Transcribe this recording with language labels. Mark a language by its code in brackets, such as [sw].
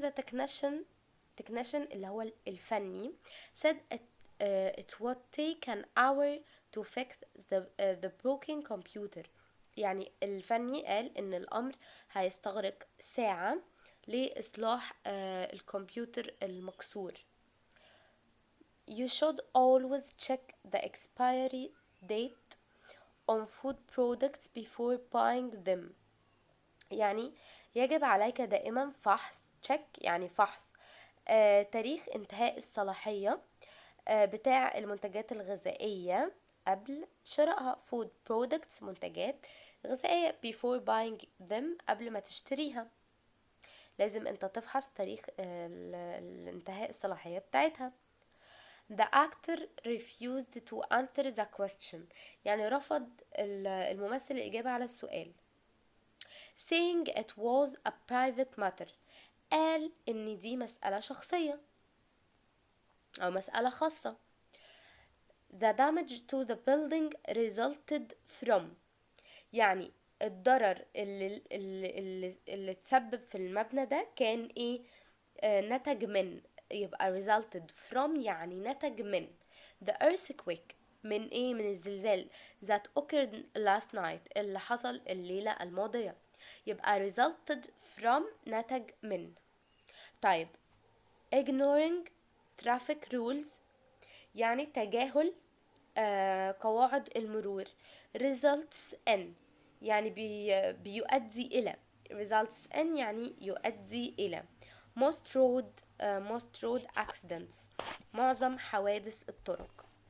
[en] the technician [ar] اللي هو الفني [en] said it would take an hour to fix the broken computer. [ar] يعني الفني قال ان الامر هيستغرق ساعة لإصلاح الكمبيوتر المكسور. [en] You should always check the expiry date on food products before buying them. [ar] يعني يجب عليك دائما فحص check يعني فحص تاريخ انتهاء الصلاحية بتاع المنتجات الغذائية قبل شرائها. [en] food products [ar] منتجات غذائية [en] before buying them [ar] قبل ما تشتريها لازم انت تفحص تاريخ الانتهاء الصلاحية بتاعتها. [en] The actor refused to answer the question. [ar] يعني رفض الممثل الإجابة على السؤال. [en] saying it was a private matter. [ar] قال ان دي مسألة شخصية او مسألة خاصة. [en] The damage to the building resulted from. [ar] يعني الضرر اللي تسبب في المبنى ده كان ايه نتج من، يبقى [en] resulted from [ar] يعني نتج من [en] the earthquake [ar] من ايه من الزلزال [en] that occurred last night [ar] اللي حصل الليلة الماضية، يبقى resulted from نتج من. طيب [en] ignoring traffic rules [ar] يعني تجاهل قواعد المرور. [en] results in [ar] يعني بيؤدي إلى. [en] results in [ar] يعني يؤدي إلى. [en] most road accidents [ar] معظم حوادث الطرق.